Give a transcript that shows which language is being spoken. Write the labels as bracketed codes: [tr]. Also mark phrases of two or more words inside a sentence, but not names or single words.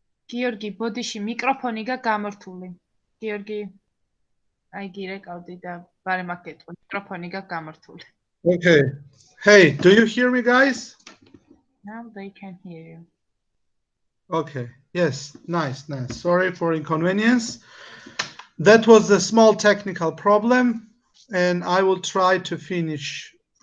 [ka] გიორგი, ბოდიში მიკროფონი გამართული. გიორგი, აი გირეკავდი და ბარემ აქ გეტყვი, მიკროფონი გამართული. [en] Okay. Hey, do you hear me, guys? Now they can hear you. Okay. Yes. Nice. Sorry for inconvenience. That was a small technical problem, and I will try to finish.